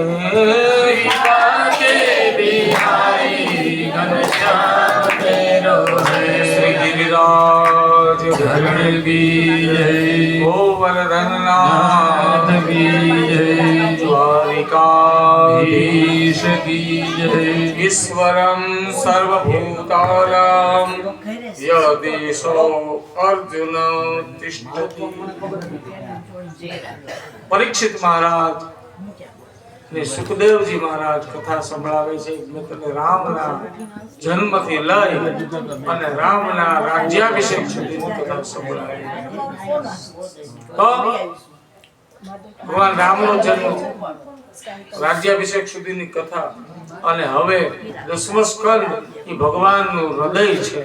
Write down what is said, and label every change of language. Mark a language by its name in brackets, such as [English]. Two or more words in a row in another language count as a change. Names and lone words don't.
[Hindi] बाके बिहारी घनश्याम ने रोहे। श्री गिरिराज धरण की जय। गोवर्धन नाथ की जय। द्वारिकाधीश की जय। [Sanskrit] ईश्वरं सर्वभूतानां यदेशो अर्जुन तिष्ठति। [Gujarati] પરીક્ષિત મહારાજ ને સુખદેવ જી મહારાજ કથા સંભળાવે છે। મેં તને રામના જન્મથી લઈ અને રામના રાજ્યાભિષેક સુધીની કથા સંભળાવી। તો ભગવાન રામનો જન્મ, રાજ્યાભિષેક સુધીની કથા, અને હવે દસમો સ્કંદ એ ભગવાનનું હૃદય છે।